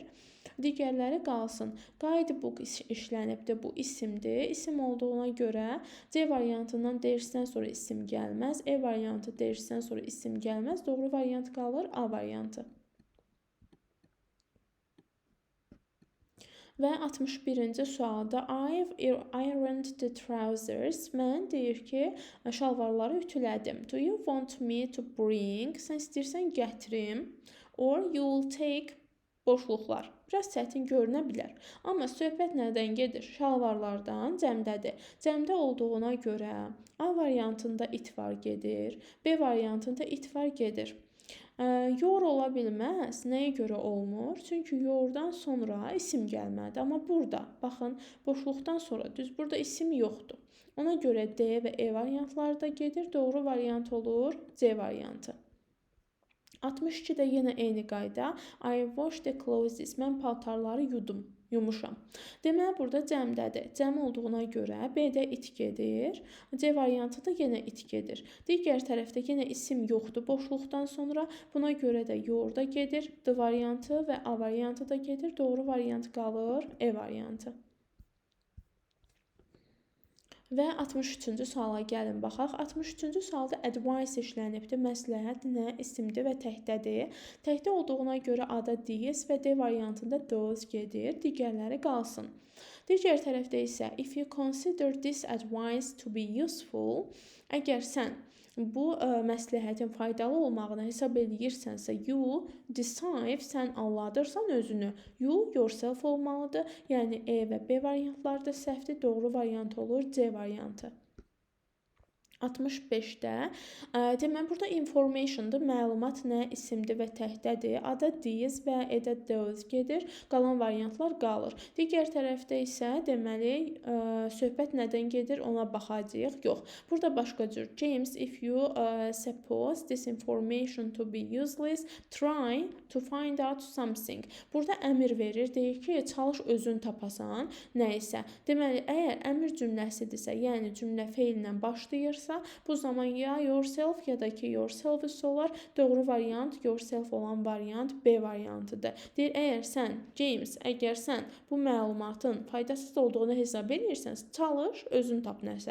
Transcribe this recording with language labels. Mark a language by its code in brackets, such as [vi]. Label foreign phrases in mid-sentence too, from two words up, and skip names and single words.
[az] Digərləri qalsın. Guidebook işlənibdir. Bu isimdir. İsim olduğuna görə C variantından deyirsən sonra isim gəlməz. E variantı deyirsən sonra isim gəlməz. Doğru variant qalır A variantı. Və 61-ci sualda [en] I've ironed the trousers. [az] Mən deyir ki, şalvarları ütülədim. [en] Do you want me to bring? [az] Sən istəyirsən gətirim. [en] Or you'll take boşluqlar. [az] Biraz çətin görünə bilər. Amma söhbət nədən gedir? Şalvarlardan, cəmdədir. Cəmdə olduğuna görə A variantında it var gedir. B variantında it var gedir. Your ola bilməz. Nəyə görə olmur? Çünki yourdan sonra isim gəlməlidir. Amma burada, baxın, boşluqdan sonra düz burada isim yoxdur. Ona görə D və E variantları da gedir. Doğru variant olur C variantı. 62-də yenə eyni qayda. [en] I wash the clothes. [az] Mən paltarları yumuşam. Deməli, burada cəmdədir. Cəm olduğuna görə B-də it gedir. C variantı da yenə it gedir. Digər tərəfdə yenə isim yoxdur boşluqdan sonra. Buna görə də yourda gedir. D variantı və A variantı da gedir. Doğru variant qalır E variantı. Və 63-cü suala gəlin baxaq. 63-cü sualda advice işlənibdir. Məsləhət nə? İsimdir və təhdədir. Təhdə olduğuna görə A-da this və D variantında those gedir. Digərləri qalsın. Digər tərəfdə isə [en] if you consider this advice to be useful, [az] əgər sən bu məsləhətin faydalı olmağını hesab edirsənsə, [en] you decide, [az] sən anladırsan özünü. [en] You yourself olmalıdır. [az] Yəni E və B variantları da səhvdir. Doğru variant olur C variantı. 65-də deməli burada informationdur. Məlumat nə? İsimdir və təhdədir. A-da this və E-də those gedir. Qalan variantlar qalır. Digər tərəfdə isə deməli söhbət nədən gedir? Ona baxacağıq. Yox. Burada başqa cür. [en] James, if you suppose this information to be useless, try to find out something. [az] Burada əmr verir. Deyir ki, çalış özün tapasan nə isə. Deməli, əgər əmr cümləsidirsə, yəni cümlə feillə başlayırsa, olacaqsa, bu zaman ya yourself ya da ki yourselves olar. Doğru variant yourself olan variant B variantıdır. Deyir, əgər sən, James, əgər sən bu məlumatın faydasız olduğunu hesab edirsən, çalış, özün tap nəsə.